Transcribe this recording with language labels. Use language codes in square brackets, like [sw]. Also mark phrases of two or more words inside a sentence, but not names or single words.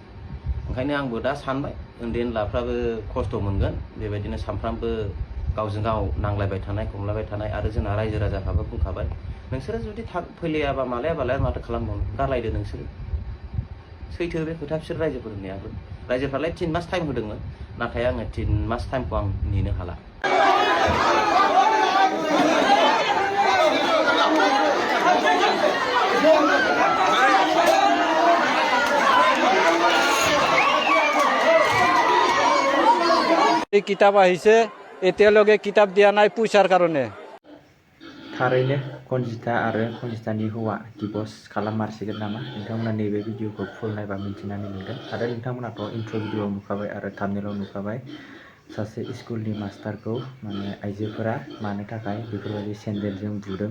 [brx] ओंखायनो आंबो दा सानबाय उन्दै उनलाफ्राबो खस्थ' मोनगोन बेबायदिनो सानफ्रामबो गावजों गाव नांलायबाय थानाय खमलायबाय थानाय आरो जोंना रायजो राजाफ्राबो बुंखाबाय नोंसोरो जुदि फैलायाबा मालायाबालाय माथो खालामबावनो गारलायदो नोंसोरो। सैथो बे खोथा बिसोर रायजोफोर होननायाबो रायजोफ्रालाय 3 मास टाइम होदोंमोन नाथाय आङो 3 मास टाइमखौ आं नेनो हाला। [as] এই কিতাপ আহিছে এতিয়ালৈকে কিতাপ দিয়া নাই পইচাৰ কাৰণে। [brx] थारैनो कनजिता आरो कनजितानि हौवा डिभ'र्स खालाममारसिगोन नामा? नोंथांमोना नैबे भिडिअखौ फुल नायबा मिन्थिनानै मोनगोन आरो नोंथांमोनाथ' इन्ट्र' भिडिअआव नुखाबाय आरो थाम्बनेइलाव नुखाबाय सासे स्कुलनि मास्टारखौ माने आइजोफोरा मानो थाखाय बेफोरबायदि सेन्देलजों बुदों।